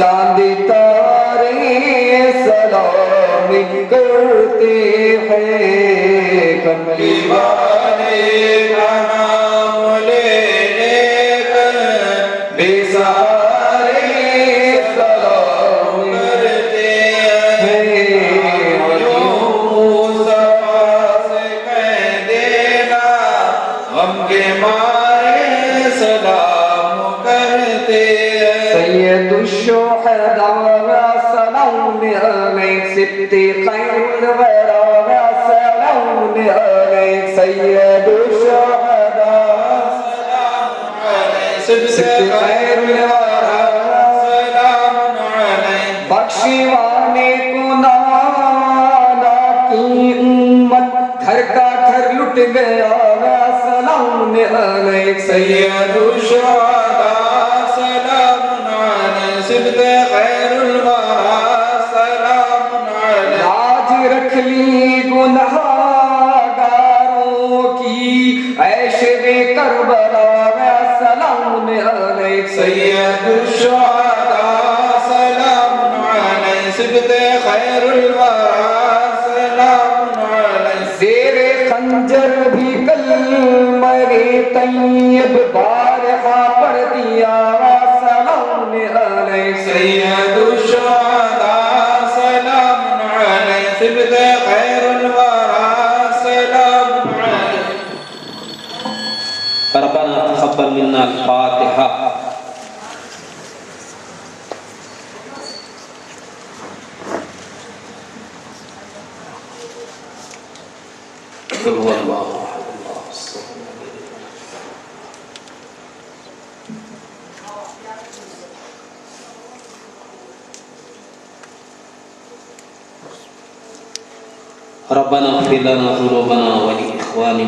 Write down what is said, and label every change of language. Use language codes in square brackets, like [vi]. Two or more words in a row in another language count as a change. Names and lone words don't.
[ur] چاند تارے سلام کرتے ہیں، کملی والے کا نام لے لے کر بے سہارے سلام کرتے ہیں، مصطفیٰ سے کہہ دینا غم کے مارے سلام کرتے ہیں، [ar] سید الشہداء سلام علیک، سبتی خیر الورى سلام علیک، سید الشہداء سلام علیک، سبتی خیر الورى سلام علیک، [ur] بخشوانے کو نانا کی امت گھر کا گھر لٹ گیا [ar] سلام علیک، سید الشہداء سلام علیک، سبتی خیر الورى سلام علیک، [ur] لاج رکھ لی گنہگاروں کی عیش [ar] کربلا سلام علیک، سید الشہداء سلام علیک، سبتی خیر الورى سلام علیک، [ur] زیر خنجر بھی کلمہ طیب بارہا پڑھ دیا [ar] سلام علیک، سید الشہداء سلام علیک، سبتی خیر الورى سلام علیک۔ ربنا تقبل منا الفاتحة۔ قل هو الله أحد الله الصمد ربنا اغفر لنا ذنوبنا ولإخواننا